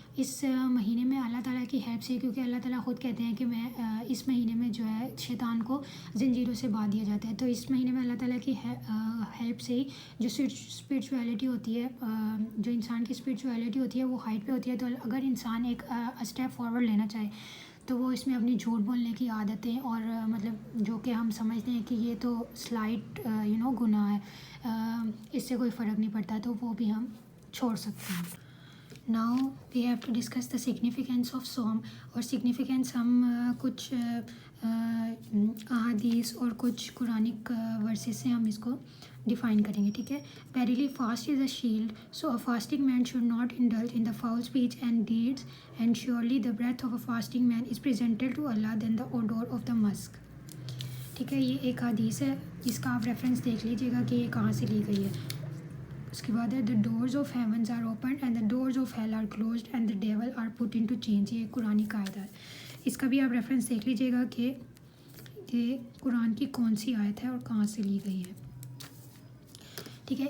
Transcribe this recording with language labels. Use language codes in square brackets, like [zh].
[ur] اس مہینے میں اللہ تعالیٰ کی ہیلپ سے, کیونکہ اللہ تعالیٰ خود کہتے ہیں کہ میں اس مہینے میں جو ہے شیطان کو زنجیروں سے باندھ دیا جاتا ہے, تو اس مہینے میں اللہ تعالیٰ کی ہیلپ سے ہی جو اسپرچویلٹی ہوتی ہے, جو انسان کی اسپرچویلٹی ہوتی ہے وہ ہائٹ پہ ہوتی ہے. تو اگر انسان ایک اسٹیپ فارورڈ لینا چاہے تو وہ اس میں اپنی جھوٹ بولنے کی عادتیں, اور مطلب جو کہ ہم سمجھتے ہیں کہ یہ تو سلائٹ گناہ ہے, اس سے کوئی فرق نہیں پڑتا, تو وہ بھی ہم چھوڑ سکتے ہیں. [en] Now we have to discuss the significance of صوم. [ur] اور سگنیفیکینس ہم کچھ احادیث اور کچھ قرآنک ورسز سے ہم اس کو ڈیفائن کریں گے. ٹھیک ہے. [en] Verily fast is a shield, so a fasting man should not indulge in the foul speech and deeds, and surely the breath of a fasting man is presented to Allah then the odour of the musk. [ur] ٹھیک ہے. یہ ایک حدیث ہے, اس کا آپ reference دیکھ لیجیے گا کہ یہ کہاں سے لی گئی ہے. اس کے بعد ہے [en] The doors of heavens are opened and the doors of hell are closed and the devil are put into chains. [ur] یہ قرآن قاعدہ ہے. اس کا بھی آپ ریفرنس دیکھ لیجیے گا کہ یہ قرآن کی کون سی آیت ہے اور کہاں سے لی گئی ہے. ٹھیک ہے.